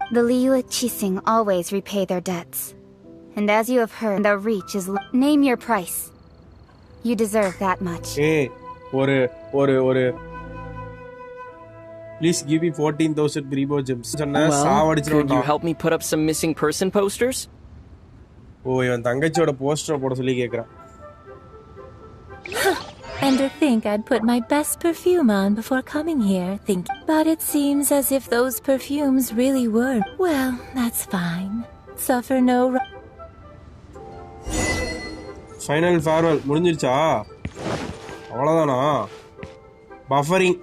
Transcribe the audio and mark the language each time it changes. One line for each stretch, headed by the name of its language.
English: The Liyue Qixing always repay their debts. And as you have heard, their reach is... Name your price. You deserve that much. Hey, please give me 14,000 Grebo gems. Well, could you help me put up some missing person posters?
Tamil: Oh, இவன் தங்கச்சியோட poster போட சொல்லி கேக்குறான்.
English: And to think I'd put my best perfume on before coming here, but it seems as if those perfumes really were. Well, that's fine. Suffer no... Final farewell.
Tamil: முடிஞ்சிருச்சா? அவ்வளவுதானா?
English: Buffering.